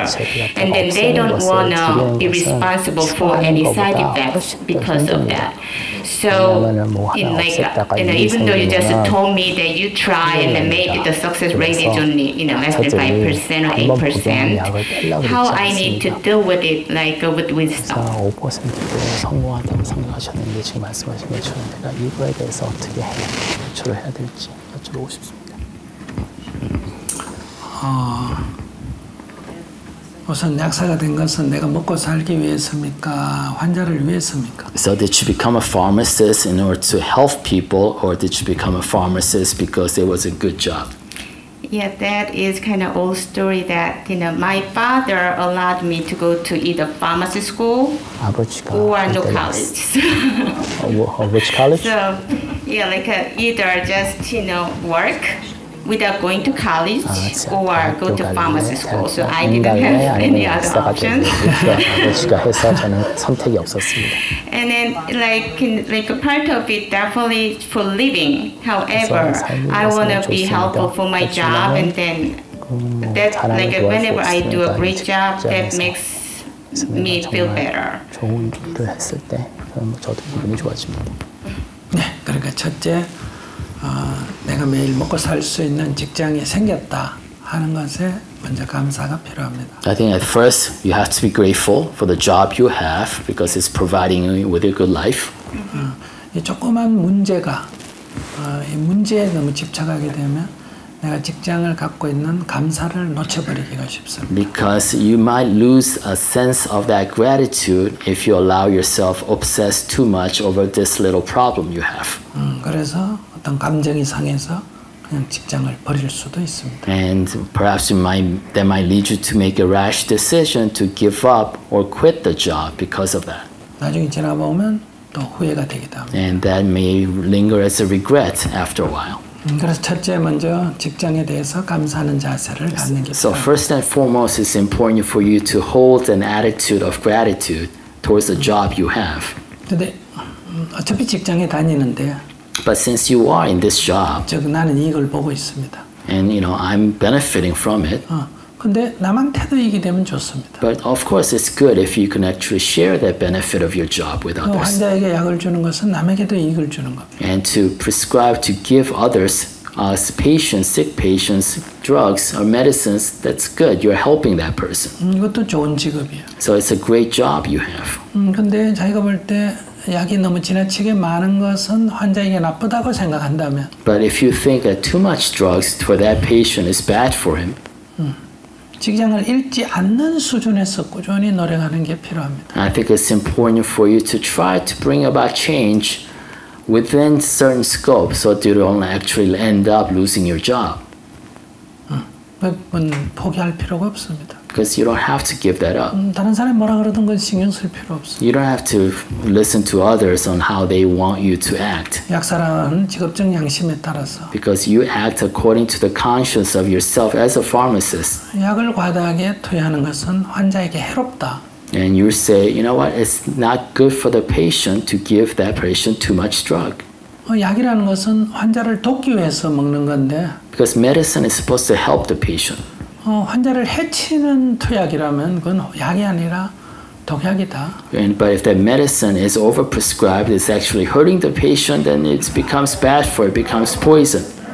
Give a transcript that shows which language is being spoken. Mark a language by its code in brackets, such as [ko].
[en] And then they don't want to be responsible for any side effects because of that. So, even though you just told me that you try and then maybe the success rate is only, after 5% or 8%, how I need to deal with it, like with wisdom. [ko] 5%도 성공한다고 생각하셨는데 지금 말씀하신 것처럼 내가 이거에 대해서 어떻게 조처를 해야 될지 여쭤보고 싶습니다. 우선 약사가 된 것은 내가 먹고 살기 위해서입니까? 환자를 위해서입니까? [en] So did you become a pharmacist in order to help people, or did you become a pharmacist because it was a good job? Yeah, that is kind of old story that, my father allowed me to go to either pharmacy school or no college. Which college? So, yeah, either just, work without going to college or go to pharmacy school. So I didn't have any other options. And then like a part of it definitely for living. However, I want to be helpful for my job, and then that whenever I do a great job, that makes me feel better. [ko] 좋은 일을 했을 때 저도 기분이 좋아집니다. 네, 그러니까 첫째. 내가 매일 먹고 살 수 있는 직장이 생겼다 하는 것에 먼저 감사가 필요합니다. [en] I think at first you have to be grateful for the job you have because it's providing you with a good life. [ko] 이 조그만 문제가 이 문제에 너무 집착하게 되면 내가 직장을 갖고 있는 감사를 놓쳐버리기가 쉽습니다. [en] Because you might lose a sense of that gratitude if you allow yourself obsess too much over this little problem you have. [ko] 그래서 어떤 감정이 상해서 그냥 직장을 버릴 수도 있습니다. [en] And perhaps that might lead you to make a rash decision to give up or quit the job because of that. [ko] 나중에 지나보면 또 후회가 되기도 합니다. [en] And that may linger as a regret after a while. [ko] 그래서 첫째 먼저 직장에 대해서 감사하는 자세를 갖는 게 [en] So first and foremost, it's important for you to hold an attitude of gratitude towards the job you have. [ko] 근데 어차피 직장에 다니는데 [en] But since you are in this job, [ko] 즉 나는 이걸 보고 있습니다. [en] and I'm benefiting from it. [ko] 근데 남한테도 이익이 되면 좋습니다. [en] But of course, it's good if you can actually share that benefit of your job with others. [ko] 환자에게 약을 주는 것은 남에게도 이익을 주는 겁니다. [en] And to prescribe, to give others, patients, sick patients, drugs or medicines, that's good. You're helping that person. [ko] 이것도 좋은 직업이에요. [en] So it's a great job you have. [ko] 근데 자기가 볼 때 약이 너무 지나치게 많은 것은 환자에게 나쁘다고 생각한다면 [en] But if you think that too much drugs for that patient is bad for him, [ko] 직장을 잃지 않는 수준에서 꾸준히 노력하는 게 필요합니다. [en] I think it's important for you to try to bring about change within certain scope so that you don't actually end up losing your job. [ko] 그건 포기할 필요가 없습니다. [en] Because you don't have to give that up. [ko] 다른 사람이 뭐라 그러던 건 신경 쓸 필요 없어요. [en] You don't have to listen to others on how they want you to act. [ko] 약사라는 직업적 양심에 따라서 [en] Because you act according to the conscience of yourself as a pharmacist. [ko] 약을 과다하게 투여하는 것은 환자에게 해롭다. [en] And you say, you know what, it's not good for the patient to give that patient too much drug. [ko] 약이라는 것은 환자를 돕기 위해서 먹는 건데 [en] Because medicine is supposed to help the patient. [ko] 환자를 해치는 투약이라면 그건 약이 아니라 독약이다. [en] But if that medicine is overprescribed, it's actually hurting the patient, then it becomes bad for it, becomes poison.